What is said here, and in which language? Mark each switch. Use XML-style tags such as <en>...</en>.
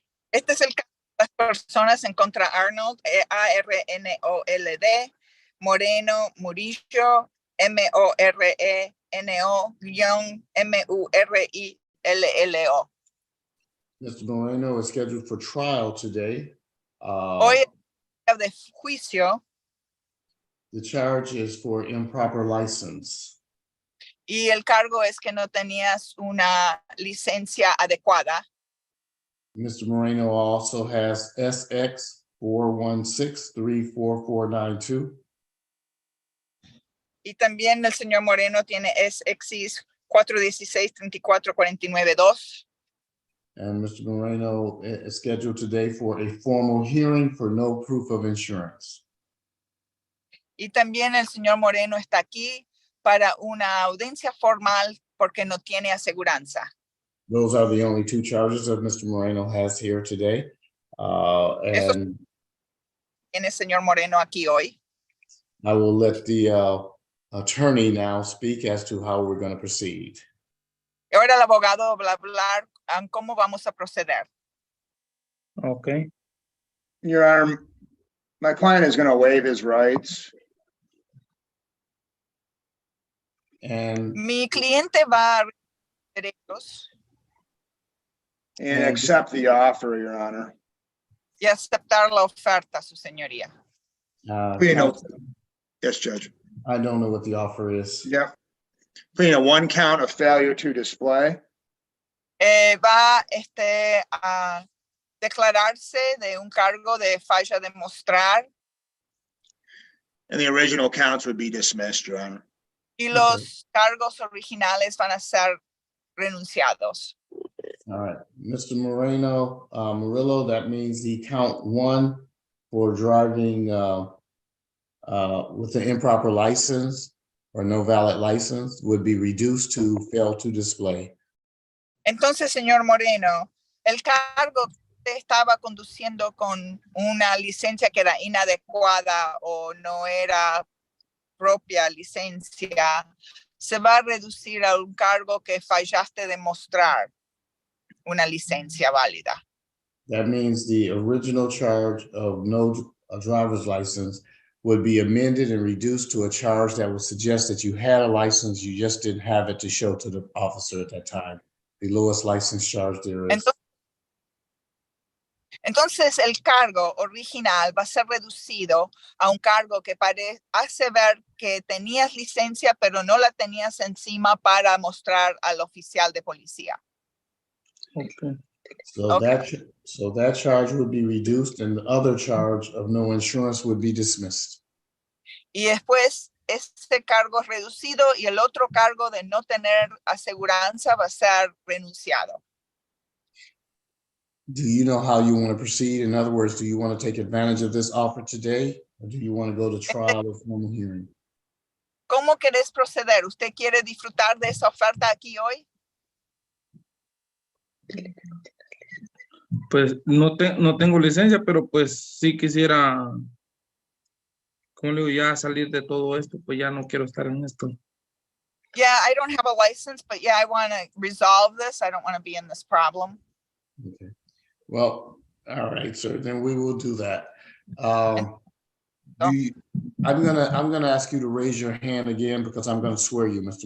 <es>Este es el caso de las personas en contra Arnold, ARNOLD, Moreno Murillo, MORENO-MURILLO.</es> <en>Mr. Moreno is scheduled for trial today.</en> <es>Hoy es el día de juicio.</es> <en>The charge is for improper license.</en> <es>Y el cargo es que no tenías una licencia adecuada.</es> <en>Mr. Moreno also has SX 416-34492.</en> <es>Y también el señor Moreno tiene SX 416-34492.</es> <en>And Mr. Moreno is scheduled today for a formal hearing for no proof of insurance.</en> <es>Y también el señor Moreno está aquí para una audiencia formal porque no tiene aseguranza.</es> <en>Those are the only 2 charges that Mr. Moreno has here today. And</en> <es>Tiene el señor Moreno aquí hoy.</es> <en>I will let the attorney now speak as to how we're going to proceed.</en> <es>Y ahora el abogado va a hablar en cómo vamos a proceder.</es> <en>Okay. Your Honor, my client is going to waive his rights. And</en> <es>Mi cliente va a derechos</es> <en>And accept the offer, Your Honor.</en> <es>y aceptar la oferta, su señoría.</es> <en>Yes, Judge. I don't know what the offer is. Yep. Pleading a 1 count of failure to display.</en> <es>Va a declararse de un cargo de falla de mostrar</es> <en>And the original counts would be dismissed, Your Honor.</en> <es>y los cargos originales van a ser renunciados.</es> <en>All right, Mr. Moreno Murillo, that means the count 1 for driving with an improper license or no valid license would be reduced to fail to display.</en> <es>Entonces, señor Moreno, el cargo que estaba conduciendo con una licencia que era inadecuada o no era propia licencia, se va a reducir a un cargo que fallaste de mostrar una licencia válida.</es> <en>That means the original charge of no driver's license would be amended and reduced to a charge that would suggest that you had a license, you just didn't have it to show to the officer at that time. The lowest license charge there is.</en> <es>Entonces, el cargo original va a ser reducido a un cargo que hace ver que tenías licencia, pero no la tenías encima para mostrar al oficial de policía.</es> <en>Okay. So that charge would be reduced and the other charge of no insurance would be dismissed.</en> <es>Y después, este cargo es reducido y el otro cargo de no tener aseguranza va a ser renunciado.</es> <en>Do you know how you want to proceed? In other words, do you want to take advantage of this offer today? Or do you want to go to trial or formal hearing?</en> <es>¿Cómo querés proceder? ¿Usted quiere disfrutar de esa oferta aquí hoy? Pues no tengo licencia, pero pues sí quisiera, como le digo, ya salir de todo esto, pues ya no quiero estar en esto.</es> <en>Yeah, I don't have a license, but yeah, I want to resolve this. I don't want to be in this problem. Okay. Well, all right, sir. Then we will do that. I'm gonna ask you to raise your hand again because I'm gonna swear you, Mr.</en>